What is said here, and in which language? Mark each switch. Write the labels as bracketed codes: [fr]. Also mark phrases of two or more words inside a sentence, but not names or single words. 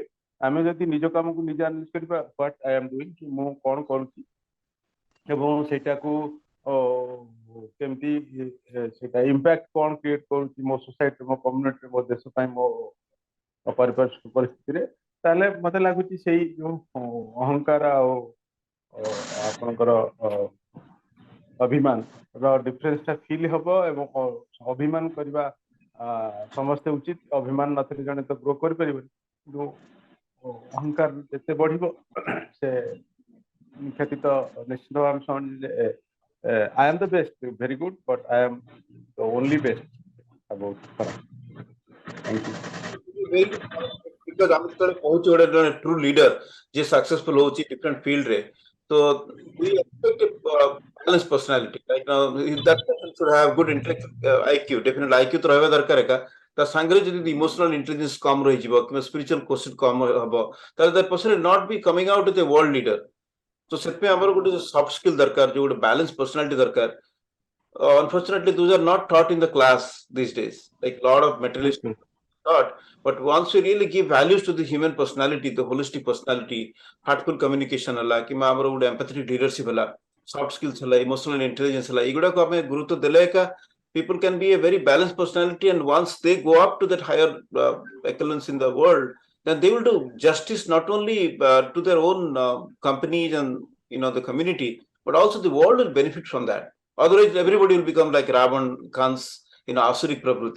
[or] ଆମେ ଯଦି ନିଜ କାମକୁ ନିଜେ ଆନାଲିସିସ୍ କରିବା, [en] What I am doing, [or] କି ମୁଁ କଣ କରୁଛି ଏବଂ ସେଇଟାକୁ କେମିତି ସେଇଟା ଇମ୍ପାକ୍ଟ କଣ କ୍ରିଏଟ କରୁଛି ମୋ ସୋସାଇଟି, ମୋ କମ୍ୟୁନିଟିରେ, ମୋ ଦେଶ ପାଇଁ, ମୋ ପାରିପାର୍ଶ୍ୱିକ ପରିସ୍ଥିତିରେ, ତାହେଲେ ମତେ ଲାଗୁଛି ସେଇ ଯୋଉ ଅହଙ୍କାର ଆଉ ଆପଣଙ୍କର ଅଭିମାନ ର ଡିଫରେନ୍ସ ଟା ଫିଲ୍ ହବ। ଏବଂ ଅଭିମାନ କରିବା ସମସ୍ତେ ଉଚିତ, ଅଭିମାନ ନଥିଲେ ଜଣେ ତ ଗ୍ରୋ କରିପାରିବନି। କିନ୍ତୁ ଅହଙ୍କାର ଯେତେ ବଢିବ ସେ କ୍ଷତି ତ ନିଶ୍ଚିତ ଭାବେ ଶୁଣିଲେ [en] I am the best, very good, but I am the only best about [or] ଖରାପ। [en] Thank you. Because [or] ଆମେ ଯେତେବେଳେ କହୁଛୁ ଗୋଟେ ଜଣେ [en] true leader [or] ଯିଏ successful ହଉଛି [en] different field ରେ, so we expect a balanced personality. Like that person should have good intellectual IQ, definitely IQ [or] ତ ରହିବା ଦରକାର ଏକା। ତା ସାଙ୍ଗରେ ଯଦି [en] emotional intelligence [or] କମ ରହିଯିବ କିମ୍ବା [en] spiritual quotient [or] କମ ହବ, ତାହେଲେ [en] that person will not be coming out with a world leader. [or] ତ ସେଥିପାଇଁ ଆମର ଗୋଟେ [en] soft skill [or] ଦରକାର, ଯୋଉ ଗୋଟେ [en] balance personality [or] ଦରକାର। [en] Unfortunately, those are not taught in the class these days. Like a lot of materialistic taught, but once you really give values to the human personality, the holistic personality, heartful communication [or] ହେଲା କିମ୍ବା ଆମର ଗୋଟେ [en] empathetic leadership ହେଲା, soft skills ହେଲା, emotional intelligence ହେଲା, [or] ଏଗୁଡାକୁ ଆମେ ଗୁରୁତ୍ୱ ଦେଲେ ଏକା [en] people can be a very balanced personality, and once they go up to that higher echelons in the world, then they will do justice not only to their own companies and the community, but also the world will benefit from that. Otherwise, everybody will become like Ravan, Kans, Asuric Prakriti.